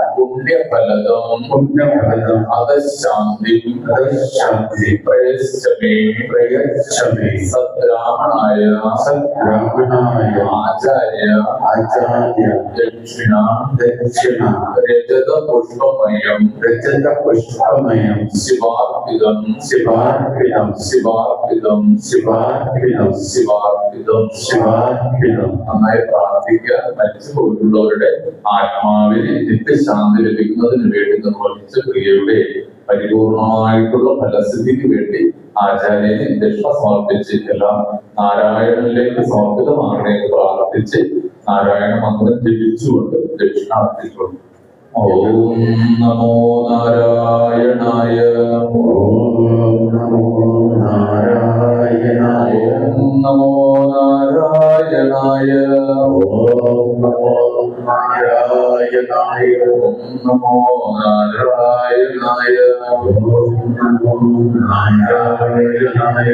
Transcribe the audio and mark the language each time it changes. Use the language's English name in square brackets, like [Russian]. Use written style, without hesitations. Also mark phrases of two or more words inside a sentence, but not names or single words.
[Sanskrit] पुण्यफलदम अदशांति प्रयच्छ मे सद्ब्राह्मणाय आचार्य दक्षिणा रजत पुष्पमयम् शिवार्पितम् [Malayalam] നന്നായി പ്രാർത്ഥിക്കുക. മരിച്ചുപോയിട്ടുള്ളവരുടെ ആത്മാവിന് നിത്യശാന്തി ലഭിക്കുന്നതിന് വേണ്ടി നിർവഹിച്ച ക്രിയയുടെ പരിപൂർണമായിട്ടുള്ള ഫലസിദ്ധിക്ക് വേണ്ടി ആചാര്യന് ദക്ഷിണ സമർപ്പിച്ച് എല്ലാം നാരായണനിലേക്ക് സമർപ്പിതമാകണമെന്ന് പ്രാർത്ഥിച്ച് നാരായണ മന്ത്രം ജപിച്ചുകൊണ്ട് ദക്ഷിണ അർപ്പിച്ചുകൊണ്ട് [Sanskrit] ओं नमो नारायणाय. ओम नमो नारायणाय। ओं नमो नारायणाय. ओम नमो नारायणाय। ओं नमो नारायणाय. ओम नमो नारायणाय।